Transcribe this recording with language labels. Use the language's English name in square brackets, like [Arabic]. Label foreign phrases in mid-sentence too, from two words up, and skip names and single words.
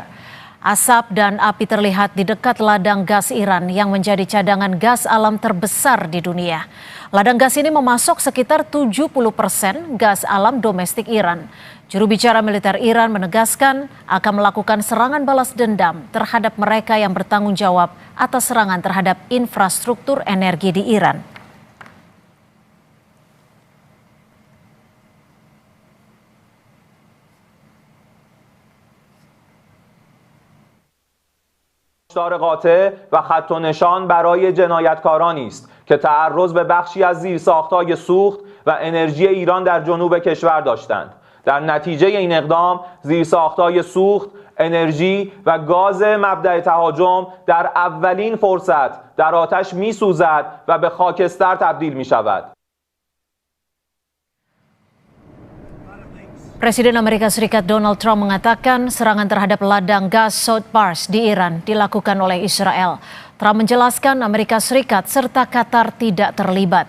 [Indonesian] Asap dan api terlihat di dekat ladang gas Iran yang menjadi cadangan gas alam terbesar di dunia. Ladang gas ini memasok sekitar 70% gas alam domestik Iran. Juru bicara militer Iran menegaskan akan melakukan serangan balas dendam terhadap mereka yang bertanggung jawab atas serangan terhadap infrastruktur energi di Iran. [Persian] هشدار قاطع و خط و نشان برای جنایتکارانی است که تعرض به بخشی از زیرساخت‌های سوخت و انرژی ایران در جنوب کشور داشتند. در نتیجه این اقدام زیرساخت‌های سوخت، انرژی و گاز مبدأ تهاجم در اولین فرصت در آتش می‌سوزد و به خاکستر تبدیل می‌شود. [Indonesian] Presiden Amerika Serikat Donald Trump mengatakan serangan terhadap ladang gas South Pars di Iran dilakukan oleh Israel. Trump menjelaskan Amerika Serikat serta Qatar tidak terlibat.